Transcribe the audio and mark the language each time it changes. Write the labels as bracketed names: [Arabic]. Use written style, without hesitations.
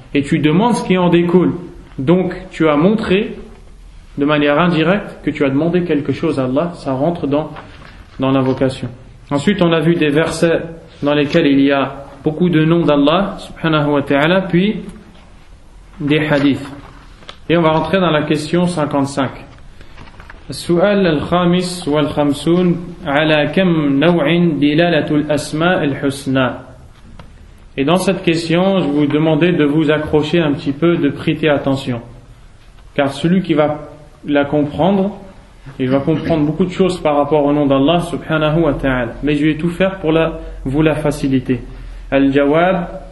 [French] Et tu demandes ce qui en découle. Donc tu as montré de manière indirecte que tu as demandé quelque chose à Allah. Ça rentre dans l'invocation. Ensuite on a vu des versets dans lesquels il y a beaucoup de noms d'Allah subhanahu wa ta'ala, puis des hadiths. Et on va rentrer dans la question 55. [Arabic] السؤال الخامس والخمسون على كم نوع دلالة الأسماء الحسنى. [French] Et dans cette question, je vais vous demander de vous accrocher un petit peu, de prêter attention. Car celui qui va la comprendre, il va comprendre beaucoup de choses par rapport au nom d'Allah subhanahu wa ta'ala. Mais je vais tout faire pour vous la faciliter. Al-Jawab.